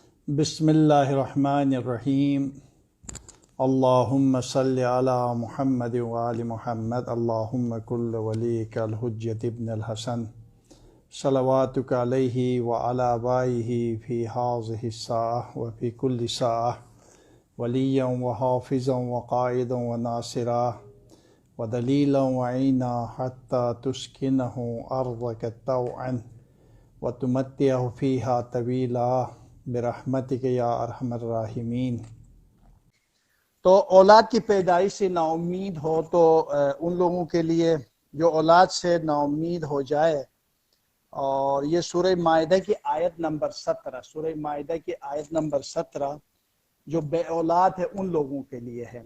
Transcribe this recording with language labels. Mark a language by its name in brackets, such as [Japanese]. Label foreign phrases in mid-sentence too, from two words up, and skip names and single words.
[Arabic] بسم الله الرحمن الرحيم. اللهم صل على محمد وآل محمد. اللهم كن لوليك الحجة ابن الحسن صلواتك عليه وعلى آبائه في هذه الساعة وفي كل ساعة وليا وحافظا وقائدا وناصرا ودليلا وعينا حتى تسكنه أرضك طوعا وتمتعه فيها طويلا برحمتك يا أرحم الراحمين. [Hindi] तो औलाद की पैदाइश से नाउम्मीद हो तो उन लोगों के लिए जो औलाद से नाउम्मीद हो जाए, और ये सूरह माइदा की आयत नंबर 17, सूरह माइदा की आयत नंबर 17 जो बे औलाद है उन लोगों के लिए है।